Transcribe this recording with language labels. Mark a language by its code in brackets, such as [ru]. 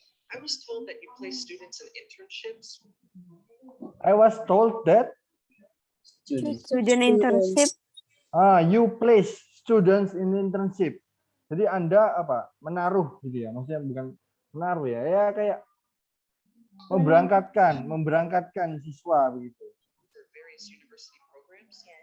[en] I was told that you place students in internships. I was told that Student internship. you place students in internship. [id] Jadi Anda apa? Menaruh gitu ya. Maksudnya bukan menaruh ya. Ya kayak memberangkatkan siswa begitu. [en] For various university programs.